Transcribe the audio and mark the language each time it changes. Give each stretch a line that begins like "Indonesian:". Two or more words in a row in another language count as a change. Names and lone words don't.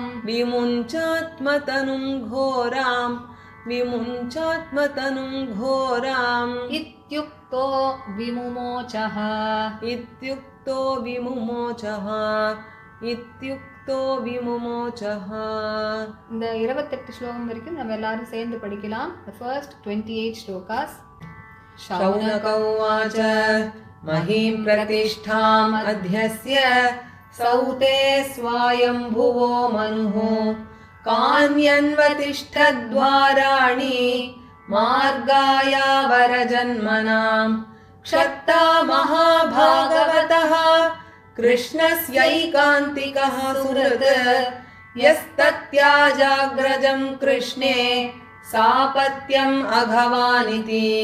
Sanskrit: विमुञ्चात्मतनुं घोरां विमुञ्चात्मतनुं घोराम् इत्युक्तो विमुमोचः इत्युक्तो विमुमोचः इत्युक्तो विमुमोचः
Tamil: இந்த 28 ஸ்லோகம் வரைக்கும் நம்ம எல்லாரும் சேர்ந்து படிக்கலாம்.
English: The first 28 shlokas.
Sanskrit: शौनक उवाच महीं प्रतिष्ठाम् अध्यस्य सौते स्वायम्भुवो मनुः कान्यन्वतिष्ठद्वाराणि मार्गायावरजन्मनां क्षत्ता महाभागवतः कृष्णस्यैकान्तिकः सुहृत् यस्तत्याजाग्रजं कृष्णे सापत्यम् अघवानिति